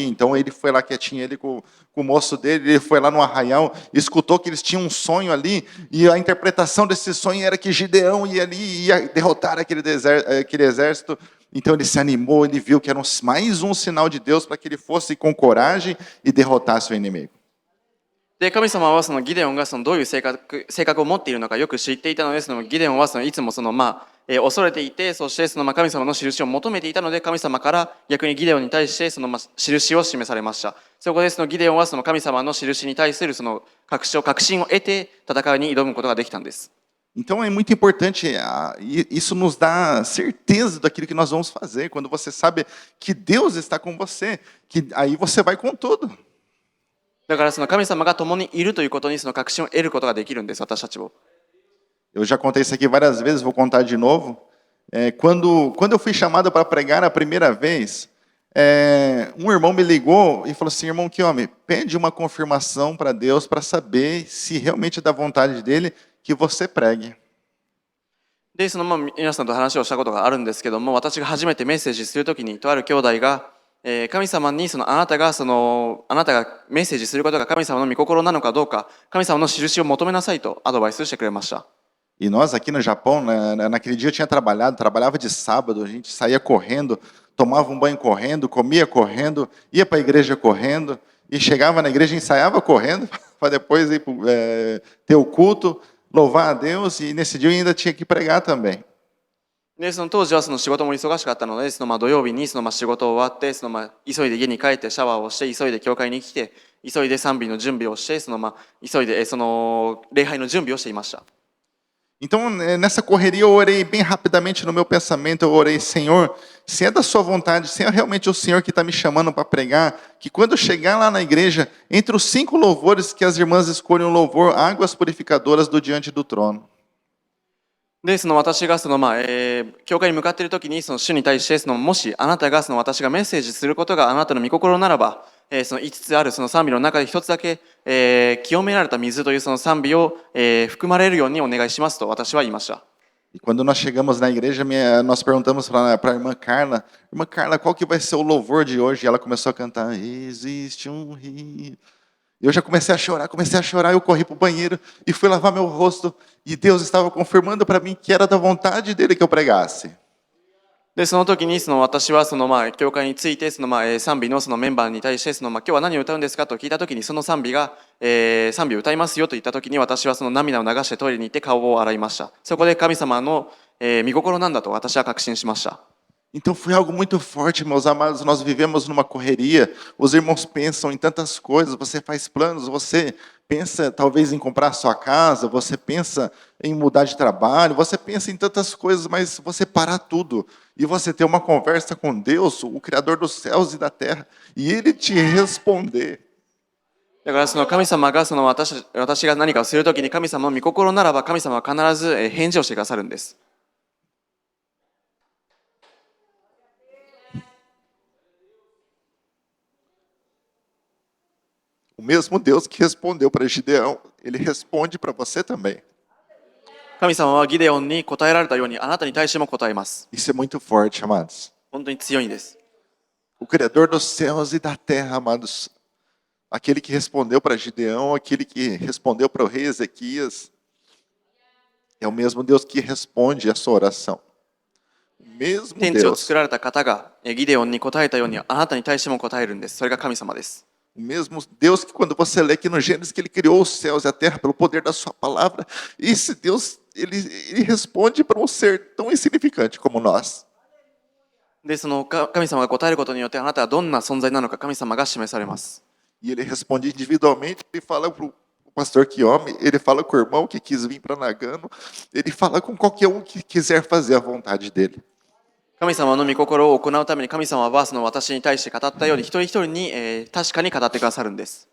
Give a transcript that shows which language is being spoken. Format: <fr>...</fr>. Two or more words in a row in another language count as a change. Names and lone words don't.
<pt>Então ele foi lá quietinho, ele com o moço dele, ele foi lá no arraial, escutou que eles tinham um sonho ali, e a interpretação desse sonho era que Gideão ia derrotar aquele exército. Então ele se animou, ele viu que era mais um sinal de Deus para que ele fosse com coragem e derrotasse o inimigo.</pt> <ja>で、神様はそのギデオンがどういう性格を持っているのかよく知っていたので、ギデオンはいつも恐れていて、そして神様の印を求めていたので、神様から逆にギデオンに対して印を示されました。そこでギデオンは神様の印に対する確信を得て戦いに挑むことができたんです。</ja> <pt>Então é muito importante, isso nos dá certeza daquilo que nós vamos fazer, quando você sabe que Deus está com você, que aí você vai com tudo.</pt> <ja>だから神様が共にいるということに確信を得ることができるんです、私たちも。</ja> <pt>Eu já contei isso aqui várias vezes, vou contar de novo. Quando eu fui chamado para pregar a primeira vez, um irmão me ligou e falou assim, irmão, que homem, pede uma confirmação para Deus para saber se realmente é da vontade dele que você pregue.</pt> <ja>で、皆さんと話をしたことがあるんですけども、私が初めてメッセージするときに、とある兄弟が、神様にあなたがメッセージすることが神様の御心なのかどうか、神様の印を求めなさいとアドバイスしてくれました。</ja> <pt>E nós aqui no Japão, naquele dia eu tinha trabalhava de sábado, a gente saía correndo, tomava um banho correndo, comia correndo, ia para a igreja correndo, e chegava na igreja, ensaiava correndo, para depois ir ter o culto, louvar a Deus, e nesse dia eu ainda tinha que pregar também.</pt> <ja>で、その当時はその仕事も忙しかったので、そのまあ土曜日にそのまあ仕事終わって、そのまあ急いで家に帰ってシャワーをして、急いで教会に来て、急いで賛美の準備をして、そのまあ急いでその礼拝の準備をしていました。</ja> <pt>Então, nessa correria, eu orei bem rapidamente no meu pensamento, eu orei, Senhor, se é da sua vontade, se é realmente o Senhor que está me chamando para pregar, que quando eu chegar lá na igreja, entre os 5 louvores que as irmãs escolham o louvor, águas purificadoras do diante do trono.</pt> <ja>で、その私がそのまあ、教会に向かっている時に、その主に対して、そのもしあなたがその私がメッセージすることがあなたの御心ならば、その5つあるその賛美の中で1つだけ、清められた水というその賛美を、含まれるようにお願いしますと私は言いました。</ja> <pt>E quando nós chegamos na igreja, nós perguntamos para a irmã Carla, qual que vai ser o louvor de hoje? E ela começou a cantar, existe um rio. Eu já comecei a chorar, eu corri para o banheiro e fui lavar meu rosto. E Deus estava confirmando para mim que era da vontade dele que eu pregasse.</pt> <ja>で、その時にその私はそのまあ教会についてそのまあ賛美のそのメンバーに対してそのまあ今日は何を歌うんですかと聞いた時にその賛美が、賛美を歌いますよと言った時に私はその涙を流してトイレに行って顔を洗いました。そこで神様の、御心なんだと私は確信しました。</ja> <pt>Então foi algo muito forte, meus amados. Nós vivemos numa correria. Os irmãos pensam em tantas coisas. Você faz planos, você pensa talvez em comprar sua casa, você pensa em mudar de trabalho, você pensa em tantas coisas, mas você parar tudo e você ter uma conversa com Deus, o Criador dos céus e da terra, e Ele te responder.</pt> <ja>だからその神様がその私が何かをするときに神様の御心ならば神様は必ず返事をしてくださるんです。</ja> <pt>O mesmo Deus que respondeu para Gideão, Ele responde para você também.</pt> <ja>神様はギデオンに答えられたようにあなたに対しても答えます。</ja> <pt>Isso é muito forte, amados.</pt> <ja>本当に強いんです。</ja> <pt>O Criador dos céus e da terra, amados. Aquele que respondeu para Gideão, aquele que respondeu para o rei Ezequias, é o mesmo Deus que responde a sua oração. O mesmo</pt> <ja>天地を</ja> <pt>Deus.</pt> <ja>作られた方がギデオンに答えたようにあなたに対しても答えるんです。それが神様です。</ja> <pt>O mesmo Deus que quando você lê aqui no Gênesis que Ele criou os céus e a terra pelo poder da sua palavra, esse Deus, ele responde para um ser tão insignificante como nós.</pt> <ja>で、その神様が答えることによってあなたはどんな存在なのか神様が示されます。</ja> <pt>E Ele responde individualmente, Ele fala para o pastor Kiyomi, Ele fala com o irmão que quis vir para Nagano, Ele fala com qualquer um que quiser fazer a vontade dEle.</pt> <ja>神様の御心を行うために神様はその私に対して語ったように一人一人に、確かに語ってくださるんです。</ja>